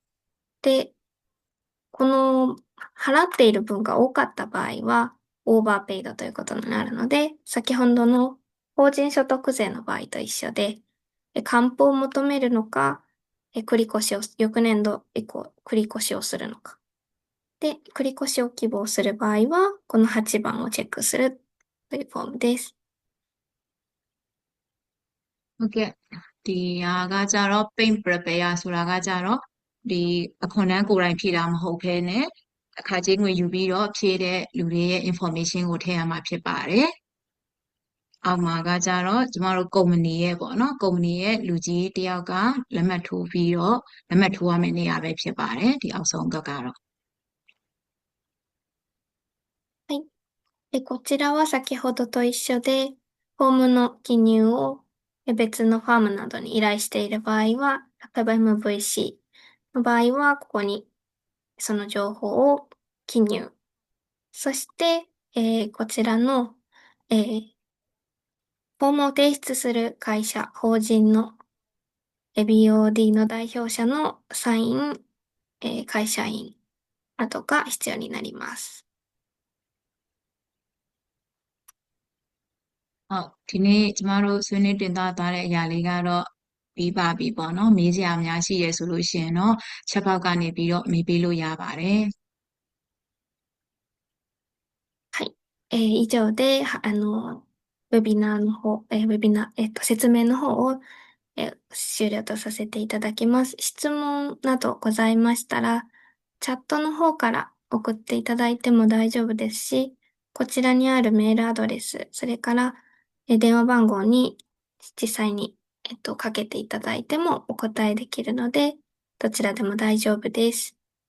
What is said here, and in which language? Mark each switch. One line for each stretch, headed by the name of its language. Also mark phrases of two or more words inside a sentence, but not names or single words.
Japanese: で、この払っている分が多かった場合は、オーバーペイドということになるので、先ほどの法人所得税の場合と一緒で、還付を求めるのか、繰り越しを、翌年度以降、繰り越しをするのか。で、繰り越しを希望する場合は、この8番をチェックするというフォームです。
Burmese: ဟုတ်ကဲ့ဒီဟာကကြတော့
English: paint prepare
Burmese: ဆိုတာကကြတော့ဒီအခွန်တန်းကိုယ်တိုင်ဖြည့်တာမဟုတ်ဘဲနဲ့အခါကျင်းငွေယူပြီးတော့ဖြည့်တဲ့လူတွေရဲ့ information ကိုထည့်ရမှာဖြစ်ပါတယ်အောက်မှာကကြတော့ကျမတို့ကုမ္ပဏီရဲ့ပေါ့နော်ကုမ္ပဏီရဲ့လူကြီးတယောက်ကလက်မှတ်ထိုးပြီးတော့လက်မှတ်ထိုးရမယ့်နေရာပဲဖြစ်ပါတယ်ဒီအောက်ဆုံးကတော့
Japanese: はい。で、こちらは先ほどと一緒で、フォームの記入を別のファームなどに依頼している場合は、例えば MVC の場合は、ここにその情報を記入。そして、こちらの、フォームを提出する会社、法人の BOD の代表者のサイン、会社員などが必要になります。
Burmese: ဟုတ်ဒီနေ့ကျမတို့ဆွေးနွေးတင်သားသွားတဲ့အရာလေးကတော့ပြီးပါပြီပေါ့နော်မေးစရာအများရှိရဆိုလို့ရှိရင်တော့ချက်ပေါက်ကနေပြီးတော့မေးပေးလို့ရပါတယ်
Japanese: はい。以上で、ウェビナーの方、説明の方を、終了とさせていただきます。質問などございましたら、チャットの方から送っていただいても大丈夫ですし、こちらにあるメールアドレス、それから、電話番号に実際に、かけていただいてもお答えできるので、どちらでも大丈夫です。